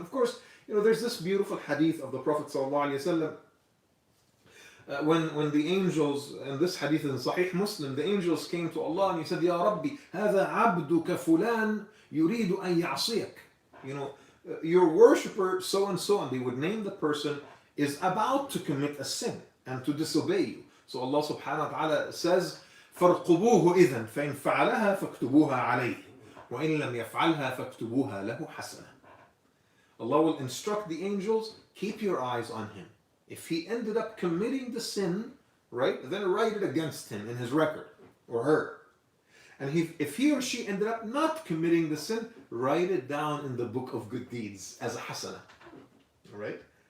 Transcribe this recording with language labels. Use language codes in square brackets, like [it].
[en] Of course, there's this beautiful hadith of the Prophet sallallahu alaihi wasallam, when the angels, and this hadith is in Sahih Muslim, the angels came to Allah and he said, Ya Rabbi, [ar] هذا عبدك فلان يريد أن يعصيك. [en] Your worshipper so and so, and they would name the person, is about to commit a sin and to disobey you. So Allah subhanahu wa ta'ala says, [ar] فارقبوه إذن فإن فعلها فاكتبوها عليه وإن لم يفعلها فاكتبوها له حسنة. [en] Allah will instruct the angels, keep your eyes on him. If he ended up committing the sin, right, then write it against him in his record, or her. And if he or she ended up not committing the sin, write it down in the book of good deeds as a hasana. Right?